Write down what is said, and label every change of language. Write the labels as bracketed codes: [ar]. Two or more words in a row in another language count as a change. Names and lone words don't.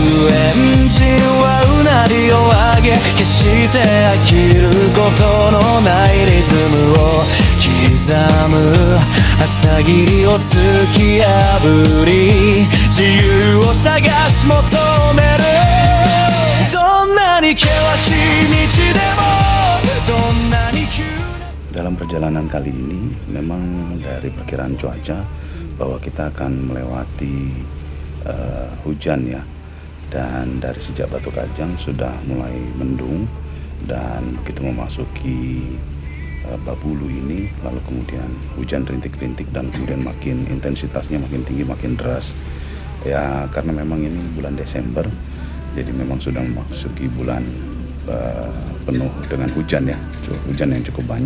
[ja] エンジンはうなりを上げ、決して飽きることのないリズムを刻む。朝霧を突き破り自由を探し求める。どんなに険しい道でも、どんなに急な [id] Dalam perjalanan kali ini memang dari perkiraan cuaca bahwa kita akan melewati hujan ya, dan dari sejak Batu Kajang sudah mulai mendung, dan begitu memasuki Babulu ini lalu kemudian hujan rintik-rintik dan kemudian makin intensitasnya makin tinggi, makin deras ya, karena memang ini bulan Desember, jadi memang sudah memasuki bulan penuh dengan hujan ya, hujan yang cukup banyak.